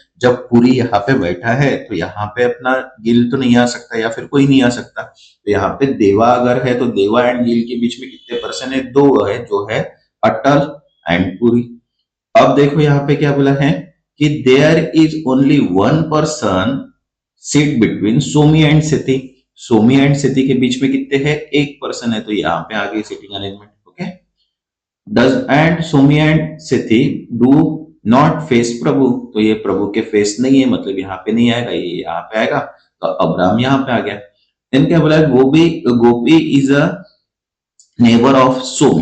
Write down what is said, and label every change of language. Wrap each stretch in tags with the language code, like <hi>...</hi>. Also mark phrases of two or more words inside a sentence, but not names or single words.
<hi>जब पूरी यहाँ पे बैठा है तो यहाँ पे अपना गिल तो नहीं आ सकता या फिर कोई नहीं आ सकता, तो यहाँ पे देवा अगर है तो देवा एंड गिल के बीच में कितने पर्सन है, 2 है, जो है अटल एंड पुरी। अब देखो यहाँ पे क्या बोला है कि</hi> <en>there is only one person seat between Somi and Siti.</en> <hi>सोमी एंड सिति के बीच में कितने हैं, 1 पर्सन है, तो यहाँ पे आ गई</hi> <en>seating arrangement. Okay, does and Somi and Siti do not face Prabhu,</en> <hi>तो ये प्रभु के फेस नहीं है, मतलब यहाँ पे नहीं आएगा, ये यहाँ पे आएगा, तो अब्राम यहाँ पे आ गया।</hi> <en>then</en> <hi>क्या बोला,</hi> <en>Gopi is a neighbour of Somi.</en>